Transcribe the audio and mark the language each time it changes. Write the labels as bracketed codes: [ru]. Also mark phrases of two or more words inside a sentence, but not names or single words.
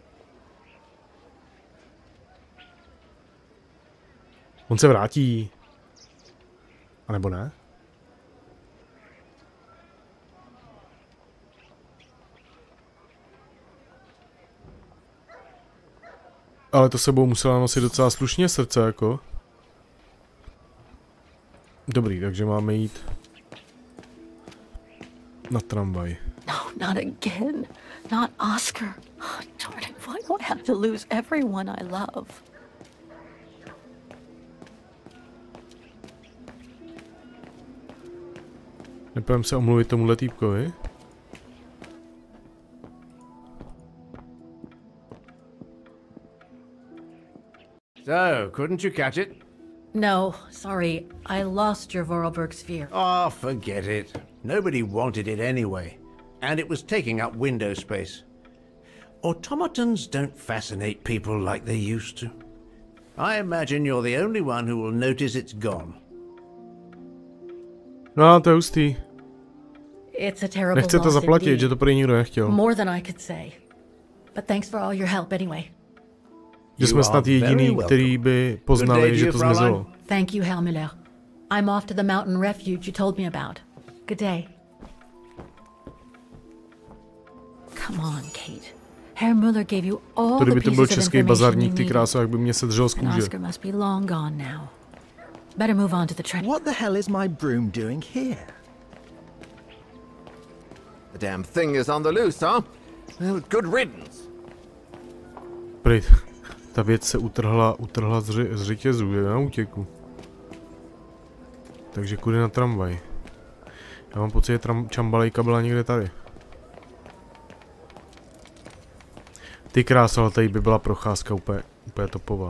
[cs] On se vrátí. A nebo ne? Ale to sebou musela nosit docela slušně srdce, jako. Dobrý, takže máme jít na tramvaj. [en] No, not again. Not Oscar. Oh, darn it, why do I have to lose everyone I love? [cs] Nepůjdem se omluvit tomuhle týpkovi? [en] So, couldn't you catch it? No, sorry. I lost your Vorarlberg sphere. Oh, forget it. Nobody wanted it anyway. And it was taking up window space. Automatons don't fascinate people like they used to. I imagine you're the only one who will notice it's gone. [cs] No, to je hustý. [en] It's a terrible [cs] Nechcete [en] loss [cs] zaplatit, [en] indeed. [cs] že to prý nikdo nechtěl. [en] More than I could say. But thanks for all your help anyway. [cs] Že jsme snad jediný, který by poznali, že to zmizelo. [en] Thank you, Herr Müller. I'm off to the mountain refuge you told me about. Good day. Come on, Kate. Herr Müller gave you all [cs] To [en] the [cs] kdyby to byl [en] pieces of [cs] český [en] information [cs] bazarník, [en] you [cs] ty [en] needed. [cs] kráso, jak by mě sedřel z [en] And [cs] kůže. [en] Oscar must be long gone now. Better move on to the train. What the hell is my broom doing here? The damn thing is on the loose, huh? Well, good riddance. [cs] Prý, ta věc se utrhla z řetězů, je na útěku. Takže kudy na tramvaj. Já mám pocit, že čambalejka byla někde tady. Ty krása, ale tady by byla procházka úplně topová.